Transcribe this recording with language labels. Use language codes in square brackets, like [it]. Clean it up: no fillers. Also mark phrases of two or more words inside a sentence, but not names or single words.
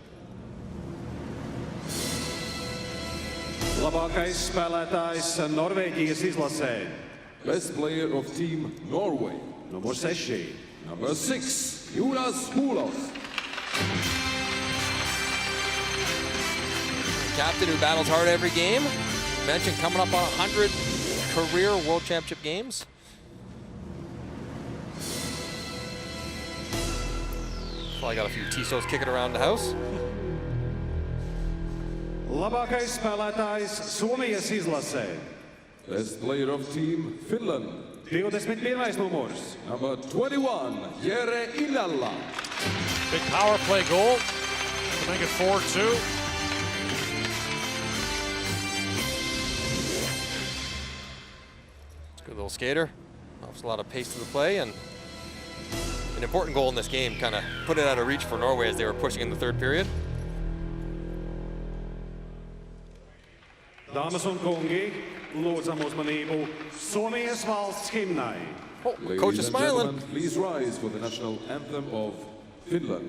[lv] Labākais spēlētājs Norvēģijas izlasē. [en] Best player of Team Norway. [lv] Numur 6. [en] Number 6, Jonas Hulos. Captain who battles hard every game. Mentioned coming up on 100 career World Championship games. Probably got a few Tissos kicking around the house. [lv] Labākais spēlētājs Somijas izlasē. [en] Best player of Team Finland. [lv] 21. numurs. [en] Number 21, Jere Ilala. Big power play goal to make it 4-2. Good little skater. Offers a lot of pace to the play, and an important goal in this game. Kind of put it out of reach for Norway as they were pushing in the third period. [lv] Dāmas un kungi, lūdzam uzmanību Somijas valsts himnai. [en] Oh, Ladies coach is and smiling. gentlemen, please rise for the national anthem of Finland.